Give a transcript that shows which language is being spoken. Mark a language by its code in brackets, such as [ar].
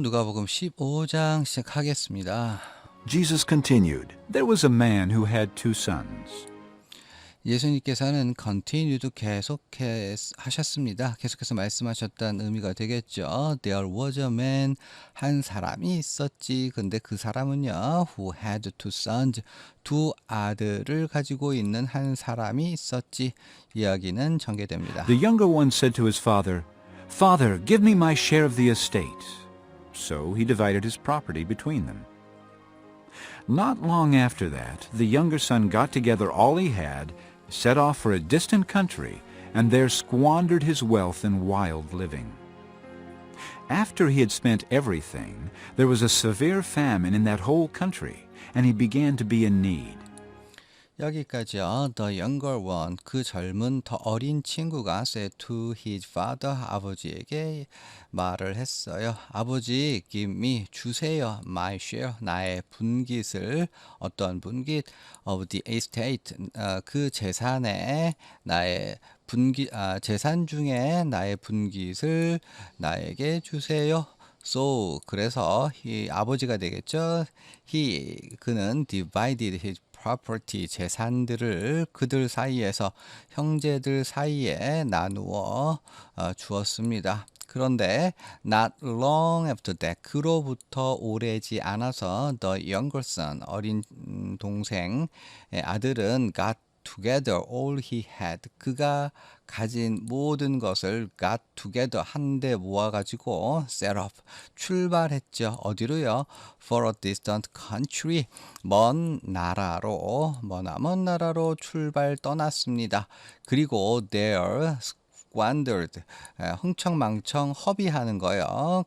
[ko] 누가복음 15장 시작하겠습니다. [en] Jesus continued, There was a man who had two sons. [ko] 예수님께서는 continued 하셨습니다. 계속해서 말씀하셨다는 의미가 되겠죠. [en] There was a man, [ko] 한 사람이 있었지. 근데 그 사람은요, [en] who had two sons, [ko] 두 아들을 가지고 있는 한 사람이 있었지. 이야기는 전개됩니다. [en] The younger one said to his father, Father, give me my share of the estate. So he divided his property between them. Not long after that, the younger son got together all he had, set off for a distant country, and there squandered his wealth in wild living. After he had spent everything, there was a severe famine in that whole country, and he began to be in need. [ko] 여기까지요. [en] The younger one, [ko] 그 젊은 더 어린 친구가 [en] said to his father, [ko] 아버지에게 말을 했어요. 아버지, [en] give me, [ko] 주세요. [en] My share, [ko] 나의 분깃을, 어떤 분깃? [en] Of the estate, [ko] 그 재산에 나의 재산 중에 나의 분깃을 나에게 주세요. So, 그래서 아버지가 되겠죠. 그는 [en] divided his property, [ko] 재산들을 그들 사이에서, 형제들 사이에 나누어 주었습니다. 그런데 [en] not long after that, [ko] 그로부터 오래지 않아서 [en] the younger son, [ko] 어린 동생의 아들은 [en] got together all he had, [ko] 그가 가진 모든 것을 [en] got together, [ko] 한데 모아가지고 [en] set off, [ko] 출발했죠. 어디로요? [en] For a distant country, [ko] 먼 나라로 출발 떠났습니다. 그리고 [en] there squandered, [ko] 흥청망청 허비하는 거요.